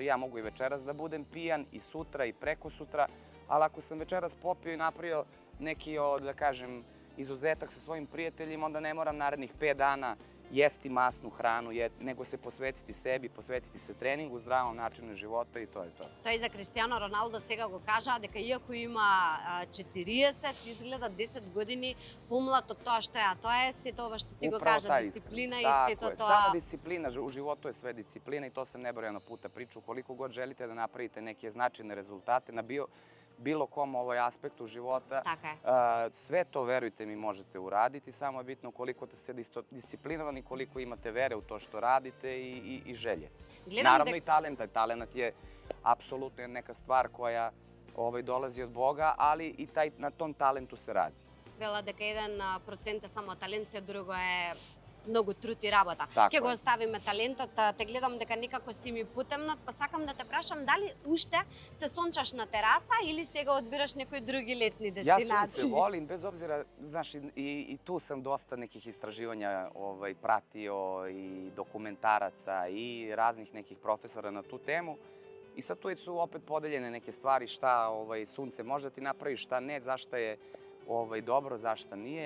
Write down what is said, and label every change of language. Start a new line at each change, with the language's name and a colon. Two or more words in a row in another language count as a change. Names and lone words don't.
Serbian: Ja mogu i večeras da budem pijan, i sutra, i preko sutra, ali ako sam večeras popio i napravio neki, da kažem, izuzetak sa svojim prijateljima, onda ne moram narednih 5 dana jesti masnu hranu, nego se posvetiti sebi, posvetiti se treningu, zdravom načinu života i to je to.
Macedonian: Тој за Кристијано Роналдо сега го кажа дека иако има 40, изгледа 10 години помлад од тоа што е, а тоа е сето ова што ти го кажа, дисциплина и сето тоа.
Serbian: Само дисциплина, у животу je sve disciplina i to sam nebrojeno puta pričao. Koliko god želite da napravite neke značajne rezultate na bilo kom aspektu života, sve to, verujte mi, možete uraditi, samo je bitno koliko ste disciplinovani, koliko imate vere u to što radite i želje. Naravno i talenta. Talenat je apsolutno neka stvar koja dolazi od Boga, ali i na tom talentu se radi.
Macedonian: Вела дека 1% е само талент, се друго е многу труд и работа. Ќе го оставиме талентот, те гледам дека некако си ми потемнат, па сакам да те прашам дали уште се сончаш на тераса или сега одбираш некои други летни дестинации?
Serbian: Ja sunce volim, bez obzira, znaš, i tu sam dosta nekih istraživanja pratio i dokumentaraca i raznih nekih profesora na tu temu. I sad tu su opet podeljene neke stvari šta sunce može da ti napravi, šta ne, zašto je dobro, zašto nije.